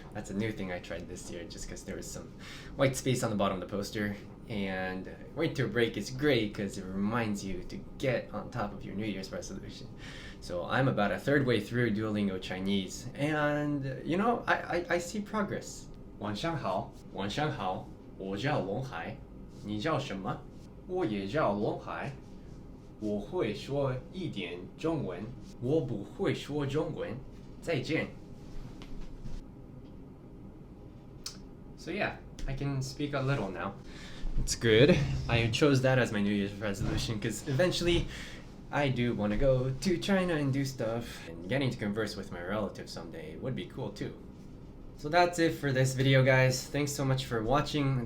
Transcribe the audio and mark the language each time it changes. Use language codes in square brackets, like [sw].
[en] That's a new thing I tried this year just because there was some white space on the bottom of the poster. And winter break is great because it reminds you to get on top of your New Year's resolution. So I'm about a third way through Duolingo Chinese, and you know, I see progress. [zh] 晚上好，晚上好，我叫龙海，你叫什么？我也叫龙海，我会说一点中文，我不会说中文，再见。 [en] So yeah, I can speak a little now. It's good. I chose that as my New Year's resolution because eventually I do want to go to China and do stuff, and getting to converse with my relatives someday would be cool too. So that's it for this video, guys. Thanks so much for watching.